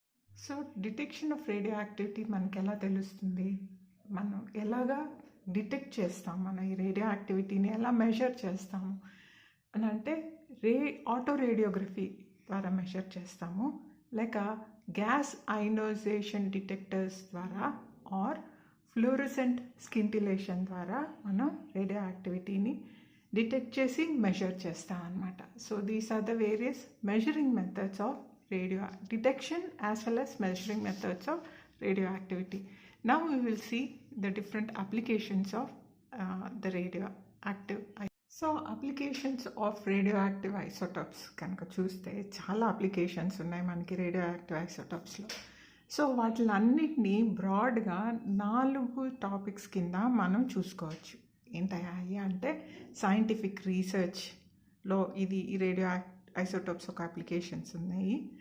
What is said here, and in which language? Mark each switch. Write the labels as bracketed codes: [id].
[te] So detection of radio activity మనకి ఎలా తెలుస్తుంది, మనం ఎలాగా డిటెక్ట్ చేస్తాం, మన ఈ రేడియో యాక్టివిటీని ఎలా మెజర్ చేస్తాము అని అంటే ఆటో రేడియోగ్రఫీ ద్వారా మెజర్ చేస్తాము, లేక గ్యాస్ అయనైజేషన్ డిటెక్టర్స్ ద్వారా ఆర్ ఫ్లోరోసెంట్ స్కింటిలేషన్ ద్వారా మనం రేడియో యాక్టివిటీని డిటెక్ట్ చేసి మెజర్ చేస్తాం అన్నమాట. [en] So these are the various measuring methods of radio detection as well as measuring methods of radioactivity. Now we will see the different applications of the radioactive. So applications of radioactive isotopes [te] కనుక చూస్తే చాలా applications ఉన్నాయి మనకి radioactive ఐసోటోప్స్లో. So వాటిలన్నిటినీ బ్రాడ్గా 4 topics కింద మనం చూసుకోవచ్చు. ఏంటయ్యా అంటే సైంటిఫిక్ రీసెర్చ్లో ఇది ఈ రేడియో ఐసోటోప్స్ ఒక అప్లికేషన్స్ ఉన్నాయి.